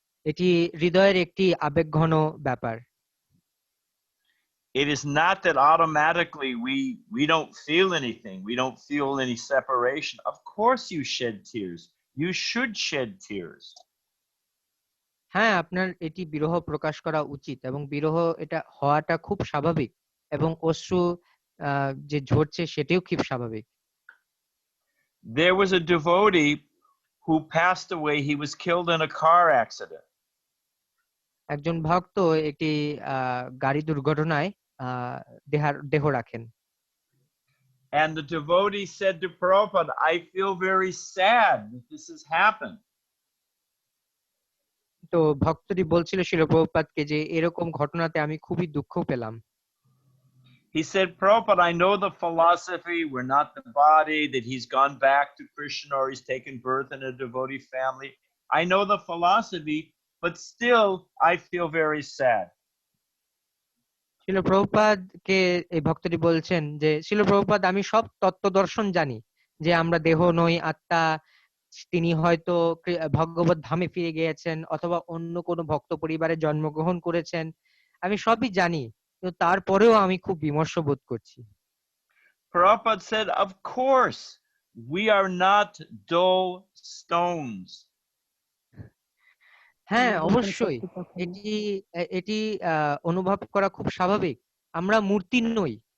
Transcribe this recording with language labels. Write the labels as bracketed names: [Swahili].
[Bangla] এটি হৃদয়ের একটি আবেগঘন ব্যাপার। [English] It is not that automatically we don't feel anything. We don't feel any separation. Of course you shed tears. You should shed tears. [Bangla] হ্যাঁ, আপনার এটি বিরহ প্রকাশ করা উচিত, এবং বিরহ এটা হওয়াটা খুব স্বাভাবিক, এবং অশ্রু যে ঝরছে সেটিও খুব স্বাভাবিক। [English] There was a devotee who passed away. He was killed in a car accident. [Bangla] একজন ভক্ত একটি গাড়ি দুর্ঘটনায় দেহ রাখেন। [English] And the devotee said to Prabhupada, I feel very sad that this has happened. [Bangla] তো ভক্তটি বলছিল শিল প্রভুপাদকে যে এরকম ঘটনাতে আমি খুবই দুঃখ পেলাম। [English] He said, Prabhupada, I know the philosophy, we're not the body, that he's gone back to Krishna or he's taken birth in a devotee family. I know the philosophy, but still I feel very sad. [Bangla] শিল প্রভুপাদ কে এই ভক্তটি বলছেন যে শিল প্রভুপাদ আমি সব তত্ত্ব দর্শন জানি যে আমরা দেহ নই আত্মা, তিনি হয়তো ভগবত ধামে ফিরে গিয়েছেন অথবা অন্য কোনো ভক্ত পরিবারে জন্মগ্রহণ করেছেন, আমি সবই জানি, কিন্তু তারপরেও আমি খুব বিমর্ষ বোধ করছি। [English] Prabhupada said, of course, we are not dull stones. [Bangla] হ্যাঁ, আমাদের অবশ্যই সত্যি কথা না। এটি এটি অনুভব করা খুব স্বাভাবিক, আমরা মূর্তি নই।